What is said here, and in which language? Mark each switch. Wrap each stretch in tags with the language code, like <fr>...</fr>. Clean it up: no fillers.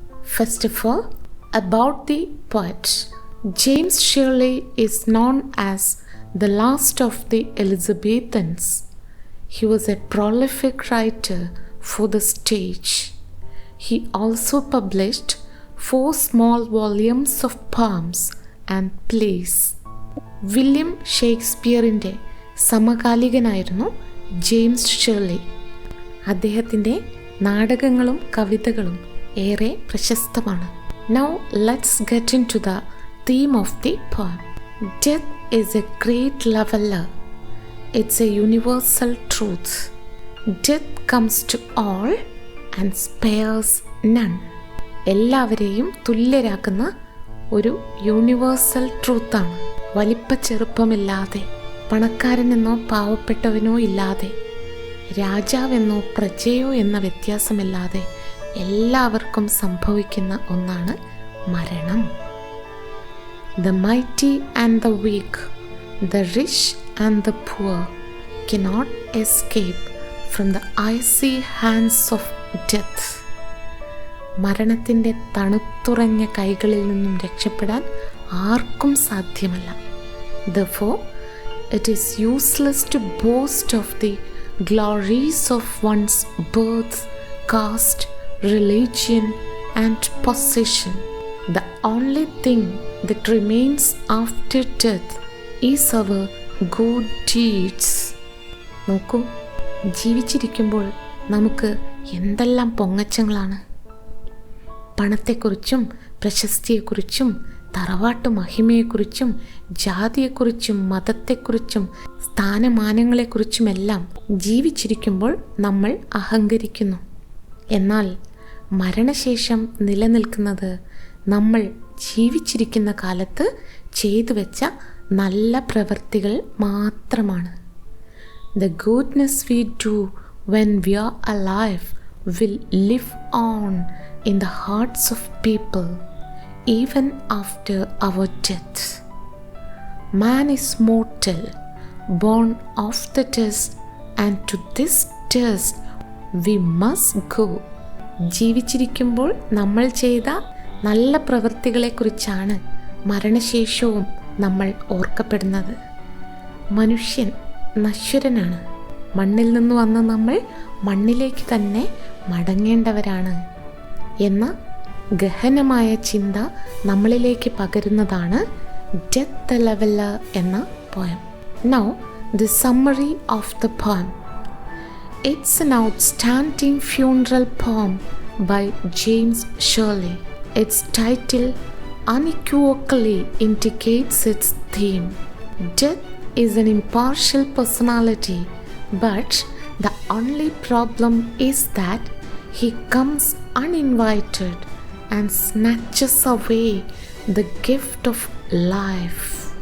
<en>First of all, about the poet. James Shirley is known as the last of the Elizabethans. He was a prolific writer for the stage. He also published 4 small volumes of poems and plays.</en> <ml>William ഷേക്സ്പിയറിൻ്റെ സമകാലികനായിരുന്നു James Shirley. അദ്ദേഹത്തിൻ്റെ നാടകങ്ങളും കവിതകളും ഏറെ പ്രശസ്തമാണ്.</ml> <en>Now let's get into the theme of the poem. Death is a great leveler. It's a universal truth. Death comes to all and spares none.</en> <ml>എല്ലാവരെയും തുല്യരാക്കുന്ന ഒരു universal ട്രൂത്താണ്. വലിപ്പ ചെറുപ്പമില്ലാതെ, പണക്കാരനെന്നോ പാവപ്പെട്ടവനോ ഇല്ലാതെ, രാജാവെന്നോ പ്രജയോ എന്ന വ്യത്യാസമില്ലാതെ എല്ലാവർക്കും സംഭവിക്കുന്ന ഒന്നാണ് മരണം.</ml> <en>The mighty and the weak, the rich and the poor cannot escape from the icy hands of death.</en> <ml>മരണത്തിൻ്റെ തണുത്തുറഞ്ഞ കൈകളിൽ നിന്നും രക്ഷപ്പെടാൻ ആർക്കും സാധ്യമല്ല.</ml> <en>Therefore, it is useless to boast of the glories of one's birth, caste, religion and possession. The only thing that remains after death is our good deeds.</en> <ml>നോക്കൂ, ജീവിച്ചിരിക്കുമ്പോൾ നമുക്ക് എന്തെല്ലാം പൊങ്ങച്ചങ്ങളാണ്. പണത്തെക്കുറിച്ചും പ്രശസ്തിയെക്കുറിച്ചും തറവാട്ടു മഹിമയെക്കുറിച്ചും ജാതിയെക്കുറിച്ചും മതത്തെക്കുറിച്ചും സ്ഥാനമാനങ്ങളെക്കുറിച്ചുമെല്ലാം ജീവിച്ചിരിക്കുമ്പോൾ നമ്മൾ അഹങ്കരിക്കുന്നു. എന്നാൽ മരണശേഷം നിലനിൽക്കുന്നത് നമ്മൾ ജീവിച്ചിരിക്കുന്ന കാലത്ത് ചെയ്തു വെച്ച നല്ല പ്രവൃത്തികൾ മാത്രമാണ്.</ml> <en>The goodness we do when we are alive will live on in the hearts of people even after our death. Man is mortal, born of the dust, and to this dust we must go.</en> <ml>ജീവിച്ചിരിക്കുമ്പോൾ നമ്മൾ ചെയ്ത നല്ല പ്രവൃത്തികളെക്കുറിച്ചാണ് മരണശേഷവും നമ്മൾ ഓർക്കപ്പെടുന്നത്. മനുഷ്യൻ നശ്വരനാണ്. മണ്ണിൽ നിന്ന് വന്ന നമ്മൾ മണ്ണിലേക്ക് തന്നെ മടങ്ങേണ്ടവരാണ് എന്ന ഗഹനമായ ചിന്ത നമ്മളിലേക്ക് പകരുന്നതാണ് Death the Leveler എന്ന poem.</ml> <en>Now the summary of the poem. It's an outstanding funeral poem by James Shirley. Its title unequivocally indicates its theme. Death is an impartial personality, but the only problem is that he comes uninvited and snatches away the gift of life.</en>